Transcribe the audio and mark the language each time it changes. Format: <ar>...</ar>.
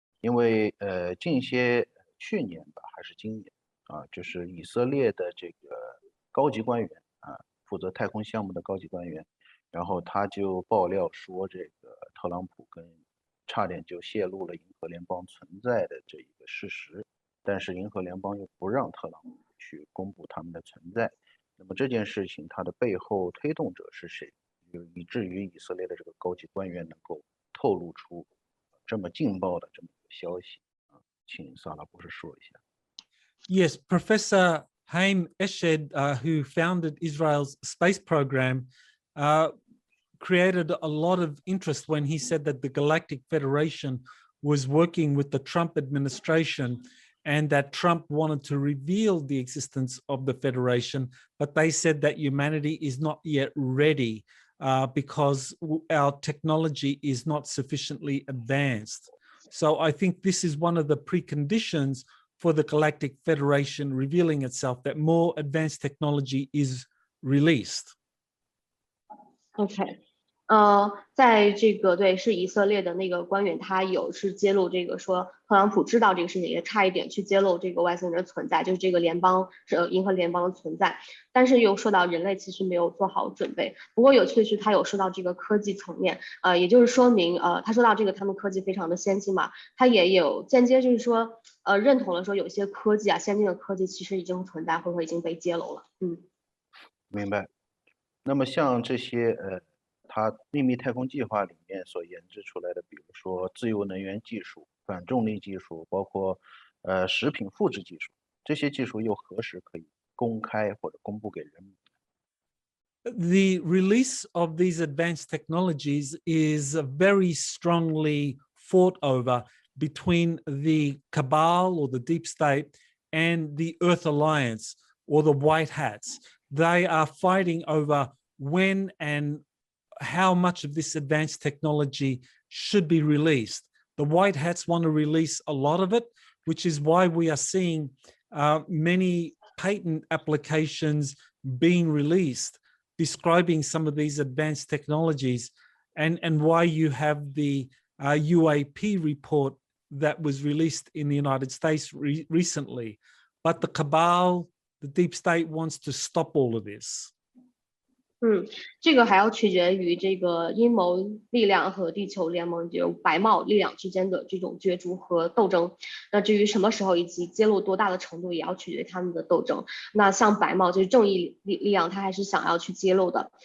<zh>因为近些去年吧，还是今年就是以色列的这个高级官员负责太空项目的高级官员，然后他就爆料说，这个特朗普差点就泄露了银河联邦存在的这一个事实，但是银河联邦又不让特朗普去公布他们的存在。那么这件事情它的背后推动者是谁？以至于以色列的这个高级官员能够透露出这么劲爆的这么一个消息请萨拉博士说一下。</zh> <en>Yes, Professor Haim Eshed, who founded Israel's space program, created a lot of interest when he said that the Galactic Federation was working with the Trump administration and that Trump wanted to reveal the existence of the Federation, but they said that humanity is not yet ready because our technology is not sufficiently advanced. So I think this is one of the preconditions for the Galactic Federation revealing itself, that more advanced technology is released. Okay.</en> <zh>在这个对是以色列的那个官员，他是揭露这个说特朗普知道这个事情，也差一点去揭露这个外星人的存在，就是这个银河联邦的存在，但是又说到人类其实没有做好准备。不过有趣的是，他有说到这个科技层面，也就是说明他说到这个他们科技非常的先进嘛，他也有间接就是说认同了说有些科技先进的科技其实已经存在或者说已经被揭露了。明白。那么像这些它秘密太空计划里面所研制出来的，比如说自由能源技术、反重力技术，包括食品复制技术，这些技术又何时可以公开或者公布给人民</zh> <en>？The release of these advanced technologies is very strongly fought over between the cabal or the deep state and the Earth Alliance or the White Hats. They are fighting over when and how much of this advanced technology should be released. The White Hats want to release a lot of it, which is why we are seeing many patent applications being released describing some of these advanced technologies, and why you have the UAP report that was released in the United States recently. But the cabal, the deep state wants to stop all of this.</en> <zh>这个还要取决于这个阴谋力量和地球联盟就白帽力量之间的这种角逐和斗争。那至于什么时候以及揭露多大的程度，也要取决于他们的斗争。那像白帽就是正义力量，他还是想要去揭露的。</zh>